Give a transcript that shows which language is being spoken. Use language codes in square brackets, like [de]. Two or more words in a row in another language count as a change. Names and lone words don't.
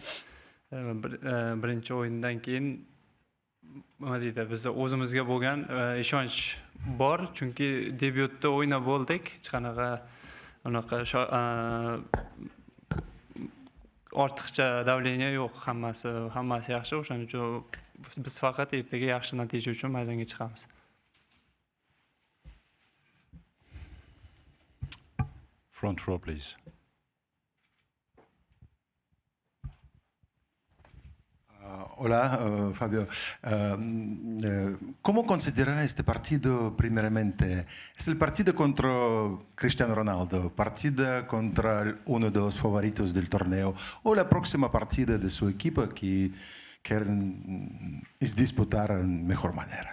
[uz] Birinchi o'yindan keyin nima deydi, bizda o'zimizga bo'lgan ishonch bor, chunki debyutda o'ynab bo'ldik. Hech qanaqa unaqa ortiqcha davleniya yo'q, hammasi yaxshi. O'shaning uchun biz faqat ertaga yaxshi natija uchun maydonga chiqamiz. [en] Front row, please. [es] Hola, Fabio. ¿Cómo considera este partido primeramente? ¿Es el partido contra Cristiano Ronaldo, partido contra uno de los favoritos del torneo, o la próxima partida de su equipo que quieren disputar en mejor manera?